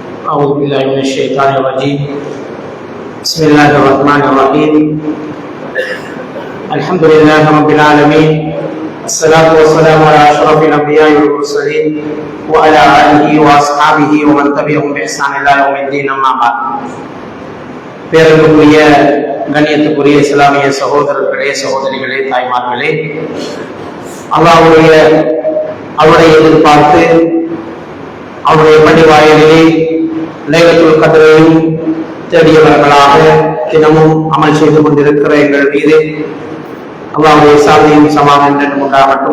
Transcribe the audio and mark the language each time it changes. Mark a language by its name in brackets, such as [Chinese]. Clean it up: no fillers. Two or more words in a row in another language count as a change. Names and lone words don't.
[Arabic] أعوذ بالله من الشيطان الرجيم. بسم الله الرحمن الرحيم. الحمد لله رب العالمين. الصلاة والسلام على أشرف الأنبياء والمرسلين وعلى آله وأصحابه ومن تبعهم بإحسان إلى يوم الدين. أما بعد. [Tamil] பேரன்புக்குரிய கண்ணியத்துக்குரிய இஸ்லாமிய சகோதரர்களே, சகோதரிகளே, தாய்மார்களே, அவருடைய எதிர்பார்த்து அவருடைய பள்ளிவாயிலே லைலத்துல் கத்ரையும் தேடியவர்களாக தினமும் அமல் செய்து கொண்டிருக்கிற எங்கள் மீது அல்லாஹ்வுடைய சாந்தியும் சமாதானமும் உண்டாகட்டும்.